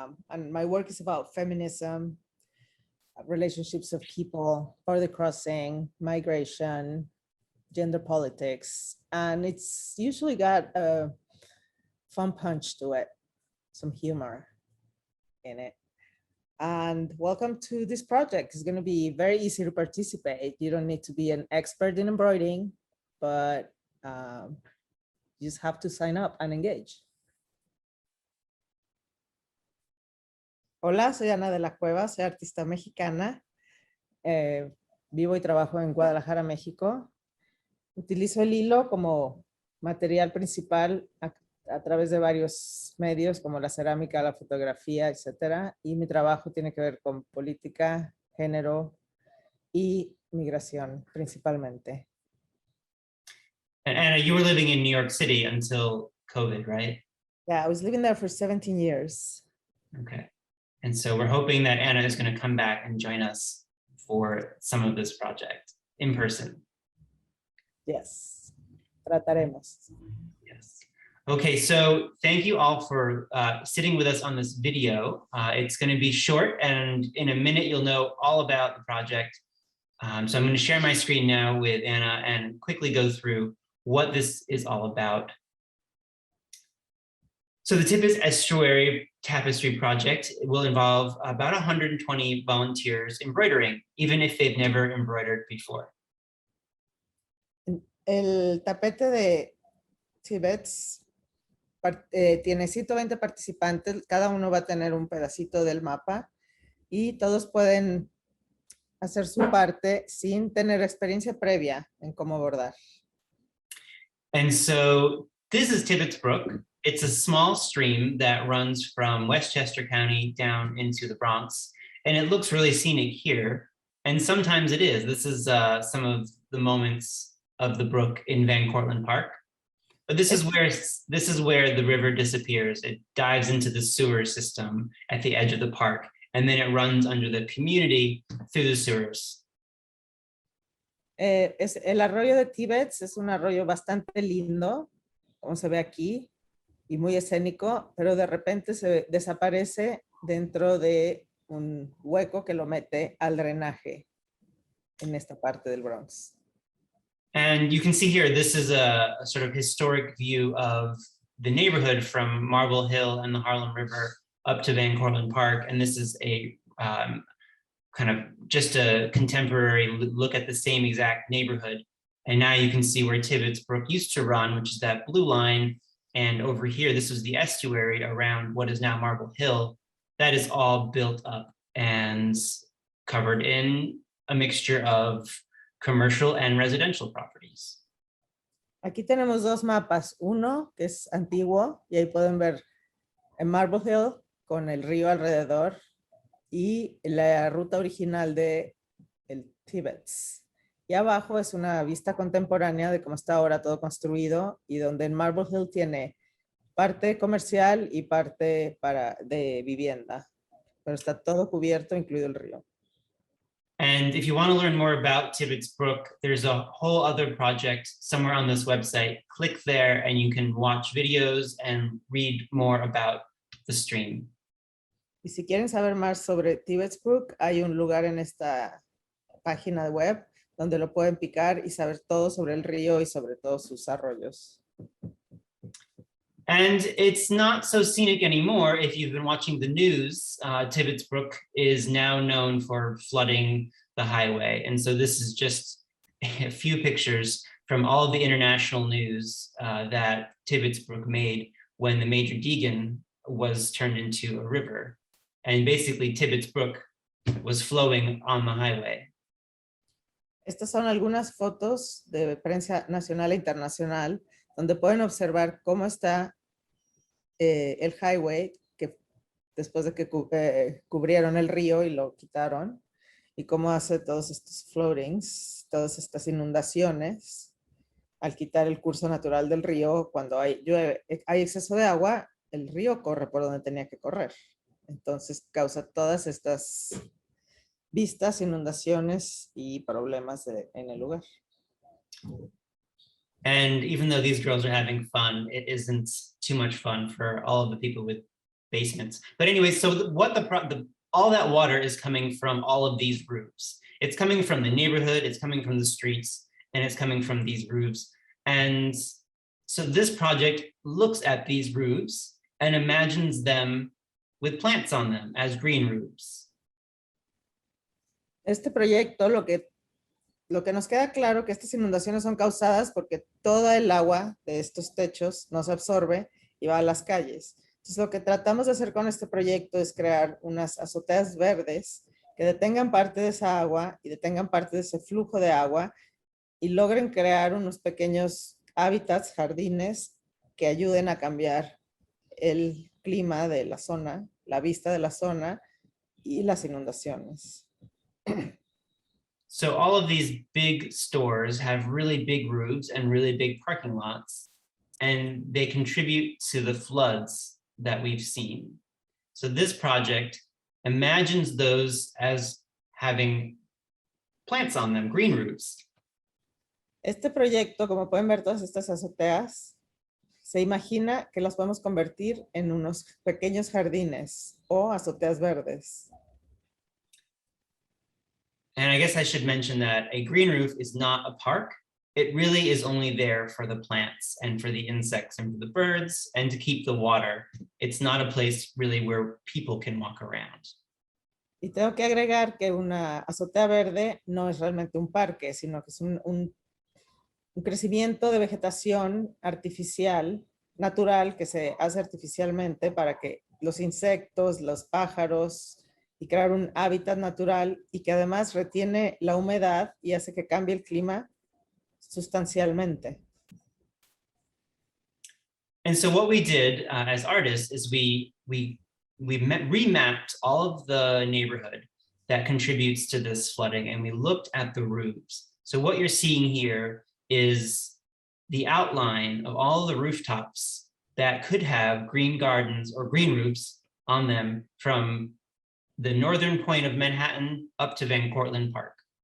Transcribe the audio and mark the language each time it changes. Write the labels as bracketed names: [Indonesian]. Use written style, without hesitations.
[English] And my work is about feminism, relationships of people, border crossing, migration, gender politics, and it's usually got a fun punch to it, some humor in it. And welcome to this project. It's going to be very easy to participate. You don't need to be an expert in embroidering, but you just have to sign up and engage. [Spanish] Hola, soy Ana de la Cueva, soy artista mexicana. Vivo y trabajo en Guadalajara, México. Utilizo el hilo como material principal a través de varios medios como la cerámica, la fotografía, etcétera. Y mi trabajo tiene que ver con política, género y migración principalmente. [English] And Anna, you were living in New York City until COVID, right? Yeah, I was living there for 17 years. Okay. And so we're hoping that Anna is going to come back and join us for some of this project in person. Yes, [Spanish] trataremos. [English] Yes. Okay, so thank you all for sitting with us on this video. It's going to be short, and in a minute you'll know all about the project. So I'm going to share my screen now with Anna and quickly go through what this is all about. So the Tibbetts Estuary Tapestry project will involve about 120 volunteers embroidering, even if they've never embroidered before. [Spanish] El tapete de Tibbetts tiene 120 participantes, cada uno va a tener un pedacito del mapa y todos pueden hacer su parte sin tener experiencia previa en cómo bordar. [English] And so this is Tibbetts Brook. It's a small stream that runs from Westchester County down into the Bronx, and it looks really scenic here. And sometimes it is. This is some of the moments of the brook in Cortlandt Park. But this is where the river disappears. It dives into the sewer system at the edge of the park, and then it runs under the community through the sewers. [Spanish] El arroyo de Tibbetts es un arroyo bastante lindo, como se ve aquí, y muy escénico, pero de repente se desaparece dentro de un hueco que lo mete al drenaje en esta parte del Bronx. [English] And you can see here, this is a sort of historic view of the neighborhood from Marble Hill and the Harlem River up to Cortlandt Park. And this is a kind of just a contemporary look at the same exact neighborhood. And now you can see where Tibbetts Brook used to run, which is that blue line. And over here, this was the estuary around what is now Marble Hill. That is all built up and covered in a mixture of commercial and residential properties. [Spanish] Aquí tenemos dos mapas, uno que es antiguo y ahí pueden ver en Marble Hill con el río alrededor y la ruta original de el Tibbetts. Y abajo es una vista contemporánea de cómo está ahora todo construido y donde en Marble Hill tiene parte comercial y parte de vivienda, pero está todo cubierto, incluido el río. [English] And if you want to learn more about Tibbetts Brook, there's a whole other project somewhere on this website. Click there and you can watch videos and read more about the stream. [Spanish] Y si quieren saber más sobre Tibbetts Brook, hay un lugar en esta página web donde lo pueden picar y saber todo sobre el río y sobre todos sus arroyos. [English] And it's not so scenic anymore. If you've been watching the news, Tibbetts Brook is now known for flooding the highway. And so this is just a few pictures from all of the international news that Tibbetts Brook made when the Major Deegan was turned into a river. And basically Tibbetts Brook was flowing on the highway. [Spanish] Estas son algunas fotos de prensa nacional e internacional donde pueden observar cómo está el highway que después de que cubrieron el río y lo quitaron. y cómo hace todos estos floatings, todas estas inundaciones, al quitar el curso natural del río. Cuando hay exceso de agua, el río corre por donde tenía que correr. Entonces causa todas estas vistas, inundaciones y problemas en el lugar. [English] And even though these girls are having fun, it isn't too much fun for all of the people with basements. But anyway, so all that water is coming from all of these roofs. It's coming from the neighborhood, it's coming from the streets, and it's coming from these roofs. And so this project looks at these roofs and imagines them with plants on them as green roofs. [Spanish] Este proyecto, lo que nos queda claro que estas inundaciones son causadas porque toda el agua de estos techos no se absorbe y va a las calles. Entonces, lo que tratamos de hacer con este proyecto es crear unas azoteas verdes que detengan parte de esa agua y detengan parte de ese flujo de agua y logren crear unos pequeños hábitats, jardines, que ayuden a cambiar el clima de la zona, la vista de la zona y las inundaciones. [English] So all of these big stores have really big roofs and really big parking lots, and they contribute to the floods that we've seen. So this project imagines those as having plants on them, green roofs. [Spanish] Este proyecto, como pueden ver todas estas azoteas, se imagina que las podemos convertir en unos pequeños jardines o azoteas verdes. [English] And I guess I should mention that a green roof is not a park. It really is only there for the plants and for the insects and for the birds and to keep the water. It's not a place really where people can walk around. [Spanish] Y tengo que agregar que una azotea verde no es realmente un parque, sino que es un crecimiento de vegetación artificial, natural, que se hace artificialmente para que los insectos, los pájaros, y crear un hábitat natural y que además retiene la humedad y hace que cambie el clima sustancialmente. [English] And so what we did as artists is we remapped all of the neighborhood that contributes to this flooding, and we looked at the roofs. So what you're seeing here is the outline of all the rooftops that could have green gardens or green roofs on them from the northern point of Manhattan up to Van Cortlandt Park.